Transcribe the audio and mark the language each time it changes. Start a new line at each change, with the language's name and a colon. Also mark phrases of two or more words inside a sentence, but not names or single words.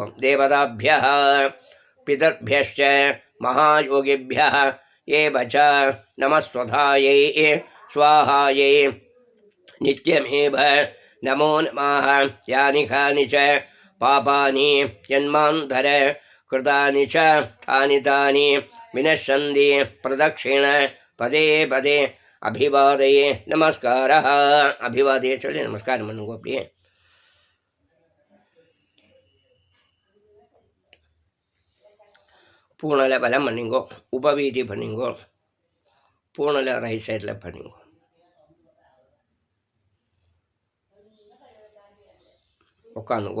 Sanskrit: देवताभ्यः पितृभ्यश्च महायोगिभ्यः एव च नमस्वधायै स्वाहायै नित्यमेव नमो नमः. यानि कानि च पापानि जन्मान्तर कृतानि च तानि तानि विनश्यन्ति प्रदक्षिण पदे पदे अभिवादये. नमस्कारः.
Hindi: अभिवादये चलिए नमस्कार मनुगो.
Tamil: அப்படியே பூர்ணல பலம் பண்ணிங்கோ. உபவீதி பண்ணிங்கோ. பூர்ணல
English: right side
Tamil: பண்ணிங்கோ. உட்காந்துங்கோ.